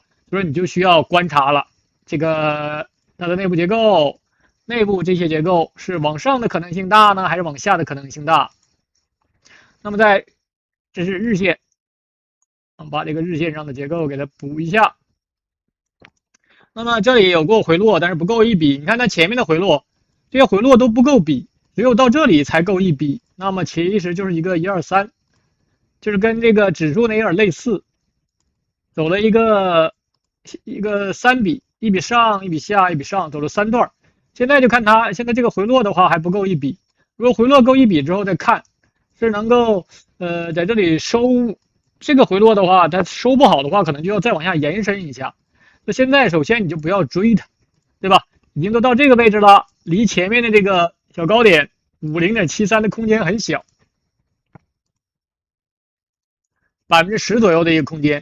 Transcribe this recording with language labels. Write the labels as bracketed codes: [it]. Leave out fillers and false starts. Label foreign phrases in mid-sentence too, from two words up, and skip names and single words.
[zh] 所以你就需要觀察了，這個它的內部結構，內部這些結構是往上的可能性大呢，還是往下的可能性大？那麼這是日線，我們把這個日線上的結構給它補一下。那麼這裡有過回落，但是不夠一筆。你看它前面的回落，這些回落都不夠比，只有到這裡才夠一筆。那麼其實就是一個1、2、3，就是跟這個指數呢有點類似，走了一個3筆，一筆上，一筆下，一筆上，走了3段。現在就看它現在這個回落的話還不夠一筆，如果回落夠一筆之後再看，是能夠在這裡收這個回落的話，它收不好的話，可能就要再往下延伸一下。那現在首先你就不要追它，對吧？已經都到這個位置了，離前面的這個小高點50.73的空間很小，10%左右的一個空間。